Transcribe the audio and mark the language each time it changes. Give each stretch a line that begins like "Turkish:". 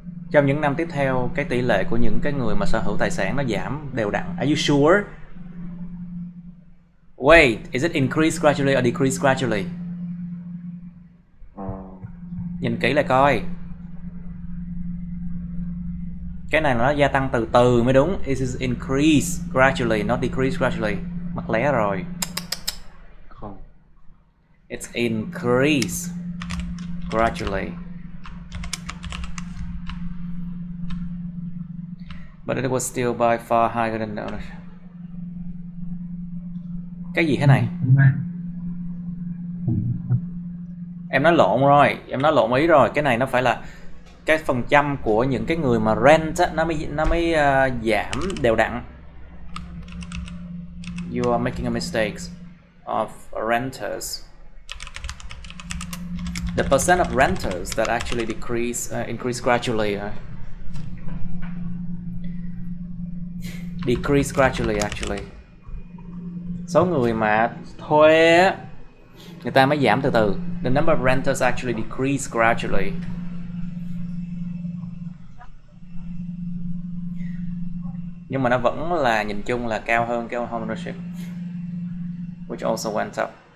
Vietnamese: Trong những năm tiếp theo, cái tỷ lệ của những cái người mà sở hữu tài sản nó giảm đều đặn.
English: Are you sure? Wait, is it increase gradually or decrease gradually?
Vietnamese: Nhìn kỹ lại coi. Cái này nó gia tăng từ từ mới đúng.
English: It is increase gradually, not decrease gradually.
Vietnamese: Mắc lé rồi. Không.
English: It's increase gradually. But it was still by far higher than the others.
Vietnamese: Cái gì thế này? Em nói lộn rồi, em nói lộn ý rồi. Cái này nó phải là cái phần trăm của những cái người mà rent á, nó mới giảm đều đặn.
English: You are making a mistake of renters. The percent of renters that actually increase gradually. Decrease gradually actually.
Vietnamese: Số người mà thuê người ta mới giảm từ từ.
English: The number of renters actually decrease gradually.
Vietnamese: Nhưng mà nó vẫn là nhìn chung là cao hơn cái home ownership,
English: which also went up.